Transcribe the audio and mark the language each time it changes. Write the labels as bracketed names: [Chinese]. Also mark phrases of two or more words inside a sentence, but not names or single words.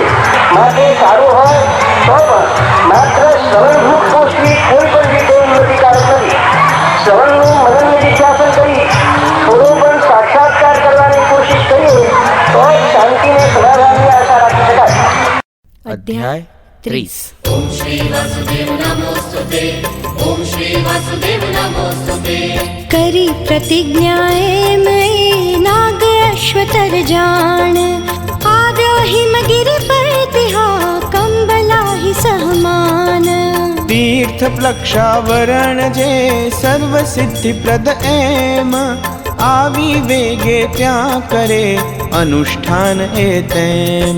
[Gujarati] માટે સારું હોય તો પણ માત્ર શ્રવણભૂત કોષની કોઈ પણ રીતે ઉન્નતિકારક નથી. શ્રવણનું મનન નિધિધ્યાસન કરી થોડો પણ સાક્ષાત્કાર કરવાની કોશિશ કરીએ તો જ શાંતિને સમાધાનની આશા રાખી શકાય. અધ્યાય 30. [Sanskrit] ओम श्री वासुदेव नमोस्तुते ओम श्री वासुदेव नमोस्तुते [Gujarati] કરી પ્રતિજ્ઞાએ મૈં નાગ અશ્વતર જાન આવ્યો હિમગિરી પર તિહા કંબલાહી સહમાન તીર્થ પ્લક્ષાવરણ જે સર્વ સિદ્ધિ પ્રદ એમ આવી વેગે ત્યાં કરે અનુષ્ઠાન એ તેમ